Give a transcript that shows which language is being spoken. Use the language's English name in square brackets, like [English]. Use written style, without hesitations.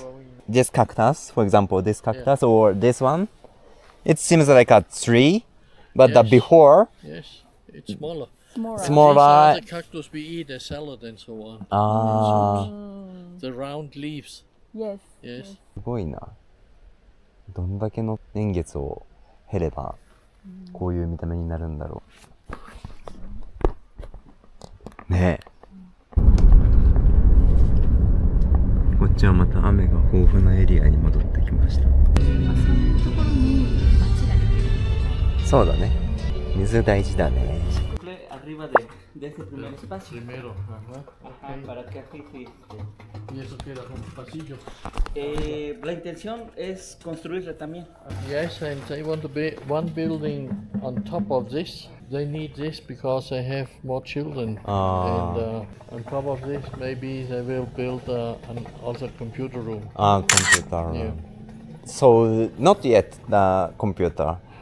[English] growing. This cactus, for example, this cactus or this one, it seems like a tree, but the Yes. before, Yes, it's smaller. Smaller. Smaller. These are the cactus we eat as salad and so on. The round leaves. Yes. Yes. [Japanese] すごいな。どんだけの年月を経ればこういう見た目になるんだろう。ねえ。こっちはまた雨が豊富なエリアに戻ってきました。そういうところに街ができる。そうだね。水大事だね。 [Spanish] Arriba de ese primer espacio. Primero, ajá. Ajá, para que así sí. Y eso queda como pasillo. La intención es construirla también. [English] Yes, and they want to be one building on top of this. They need this because they have more children. And on top of this, maybe they will build an also computer room. Computer. Yeah. So not yet the computer